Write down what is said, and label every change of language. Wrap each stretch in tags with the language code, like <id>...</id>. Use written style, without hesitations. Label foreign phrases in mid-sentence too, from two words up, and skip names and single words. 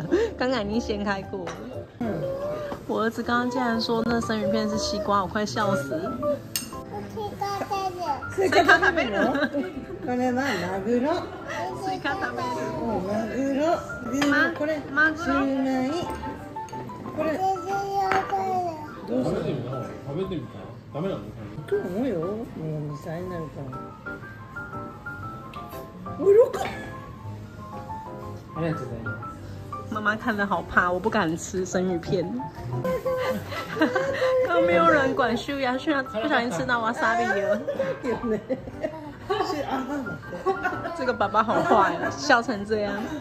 <zh>刚刚已经掀开过了。我儿子刚刚竟然说那生鱼片是西瓜，我快笑死了。</zh> <ja>スイカ食べるの？これはマグロ。スイカ食べる。マグロ。これマグロ。これ。どうするの？食べてみた？ダメなの？と思うよ。もう2歳になるから。</ja> <zh>妈妈看了好怕，我不敢吃生鱼片。刚没有人管秀雅，秀雅不小心吃到瓦萨比了。这个爸爸好坏啊，笑成这样。</zh>